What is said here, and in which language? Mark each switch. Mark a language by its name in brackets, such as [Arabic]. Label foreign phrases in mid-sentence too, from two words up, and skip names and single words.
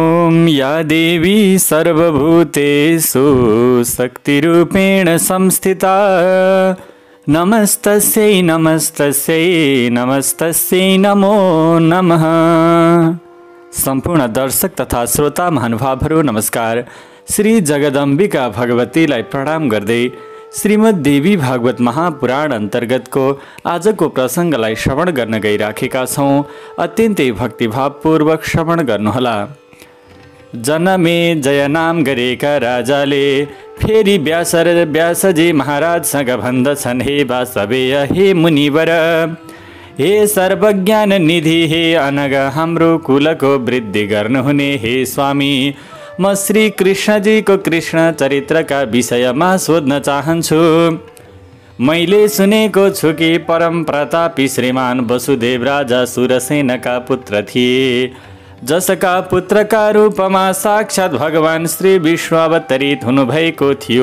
[Sanskrit] ॐ या देवी सर्वभूतेषु शक्तिरूपेण संस्थिता नमस्तस्यै नमस्तस्यै नमस्तस्यै नमो नमः। [Nepali] सम्पूर्ण दर्शक तथा श्रोता महानुभावहरू नमस्कार। श्री जगदम्बिका भगवतीलाई प्रणाम गर्दै श्रीमद् देवी भागवत महापुराण अन्तर्गतको आजको प्रसङ्गलाई श्रवण गर्न गइराखेका छौँ। अत्यन्तै भक्तिभावपूर्वक श्रवण गर्नुहोला। जनमे जय नाम गरेका राजाले फेरि व्यासजी महाराजसँग भन्दछन्, हे वासवेय हे मुनिवर, हे सर्वज्ञान निधि, हे अनग हाम्रो कुलको वृद्धि गर्नुहुने हे स्वामी, म श्री कृष्णजीको कृष्ण चरित्रका विषयमा सोध्न चाहन्छु। मैले सुनेको छु कि परम प्रतापी श्रीमान वसुदेव राजा सुरसेनका पुत्र थिए, जसका पुत्रका रूपमा साक्षात् भगवान श्री विष्णु अवतरित हुनुभएको थियो।